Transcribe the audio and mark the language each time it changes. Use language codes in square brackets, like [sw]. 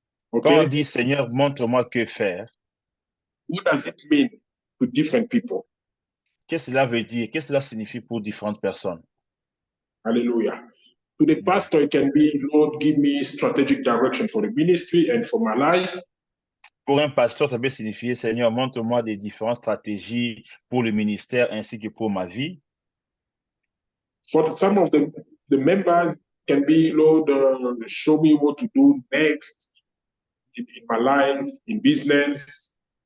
[fr] Quand on [en] okay, [fr] dit Seigneur, montre-moi que faire, [en] what does it mean to different people? [fr] qu'est-ce que cela veut dire? Qu'est-ce que cela signifie pour différentes personnes? [en] Hallelujah. To the pastor, it can be, Lord, give me strategic direction for the ministry and for my life. [fr] Pour un pasteur, ça peut signifier Seigneur, montre-moi des différentes stratégies pour le ministère ainsi que pour ma vie. [en] For some of the members, can be, Lord, show me what to do next in my life, in business.